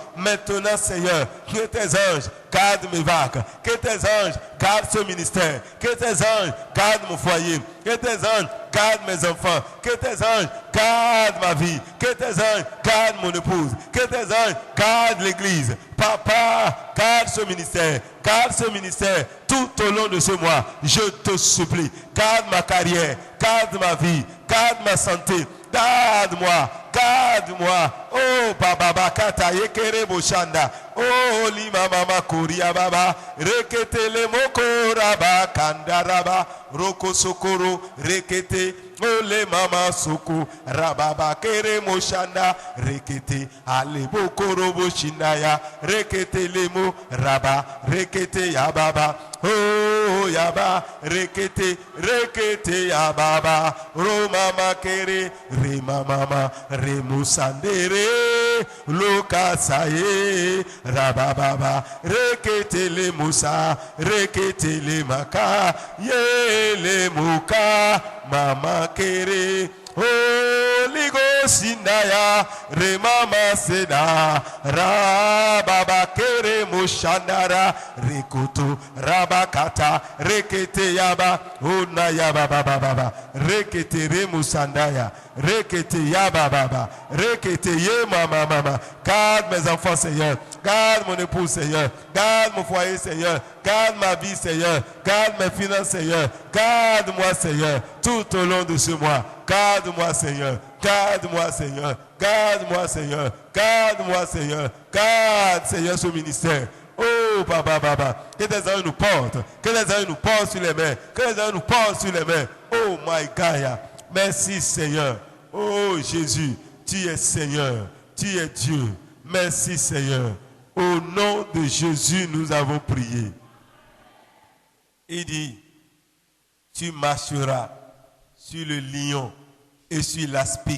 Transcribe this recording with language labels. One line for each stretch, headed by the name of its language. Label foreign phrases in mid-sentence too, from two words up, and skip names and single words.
French: Maintenant, Seigneur, que tes anges gardent mes vagues, que tes anges gardent ce ministère, que tes anges gardent mon foyer, que tes anges gardent mes enfants, que tes anges gardent ma vie, que tes anges gardent mon épouse, que tes anges gardent l'église. Papa, garde ce ministère tout au long de ce mois. Je te supplie, garde ma carrière, garde ma vie, garde ma santé. Garde-moi, garde-moi. Oh, baba kata yekere boshanda. Oh, lima mama kuria baba. Rekete le moko raba kandaraba. Roko sokoro rekete. Ole mama soko rababa kere moshanda. Rekete ale bokoro boshindaya. Rekete le mo raba. Rekete ya baba. Oh yaba rekete ya baba. Ro mama kere re mama re musandere lokasaye rababa rekete le musa rekete le maka ye le muka mama kere
English: Holy Ghost indaya remama seda rababa kere mushandara rekutu rabakata rekete yaba una yaba baba rekete remusandaya rekete yaba baba rekete ye mama.
French: Garde mes enfants, Seigneur. Garde mon épouse, Seigneur. Garde mon foyer, Seigneur. Garde ma vie, Seigneur. Garde mes finances, Seigneur. Garde-moi, Seigneur, tout au long de ce mois. Garde-moi, Seigneur. Garde-moi, Seigneur. Garde-moi, Seigneur. Garde-moi, Seigneur. Garde, Seigneur, ce ministère. Oh, Baba. Que tes anges nous portent. Que les anges nous portent sur les mains. Que les anges nous portent sur les mains.
English: Oh, my God.
French: Merci, Seigneur. Oh, Jésus, tu es Seigneur. Tu es Dieu. Merci, Seigneur. Au nom de Jésus, nous avons prié. Il dit, tu marcheras sur le lion et sur l'aspic.